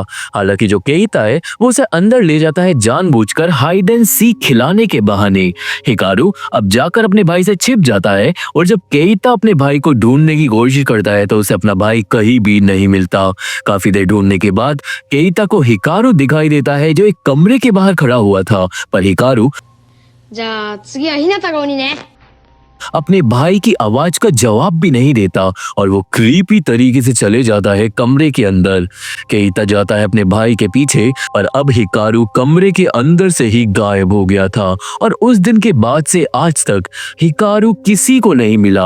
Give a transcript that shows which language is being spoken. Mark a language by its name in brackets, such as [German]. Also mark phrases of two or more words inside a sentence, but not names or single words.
[Hindi] हालांकि जो केइता है वो उसे अंदर ले जाता है जानबूझकर [English] hide and seek [Hindi] खिलाने के बहाने। हिकारू अब जाकर अपने भाई से छिप जाता है और जब केइता अपने भाई को ढूंढने की कोशिश करता है तो उसे अपना भाई कहीं भी नहीं मिलता। काफी देर ढूंढने के बाद केइता को हिकारू दिखाई देता है जो एक कमरे के बाहर खड़ा हुआ था, पर हिकारू [Japanese] じゃあ次はひなたが鬼ね。 [Hindi] अपने भाई की आवाज का जवाब भी नहीं देता और वो क्रीपी तरीके से चले जाता है कमरे के अंदर। केइता जाता है अपने भाई के पीछे और अब हिकारू कमरे के अंदर से ही गायब हो गया था और उस दिन के बाद से आज तक हिकारू किसी को नहीं मिला।